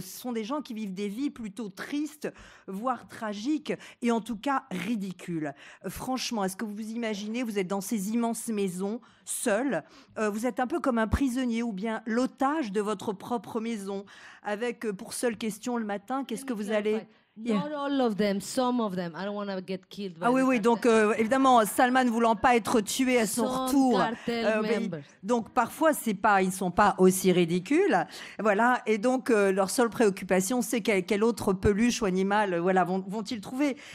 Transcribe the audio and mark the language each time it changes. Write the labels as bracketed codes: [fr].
[fr] Ce sont des gens qui vivent des vies plutôt tristes, voire tragiques, et en tout cas ridicules. Franchement, est-ce que vous vous imaginez, vous êtes dans ces immenses maisons, seul, vous êtes un peu comme un prisonnier ou bien l'otage de votre propre maison, avec pour seule question le matin, qu'est-ce que vous allez... [en] Not all of them, some of them. I don't want to get killed. [fr] Ah oui, donc évidemment, Salma ne voulant pas être tué à son retour. Donc parfois, ils ne sont pas aussi ridicules. Voilà, et donc leur seule préoccupation, c'est quel autre peluche ou animal vont-ils trouver.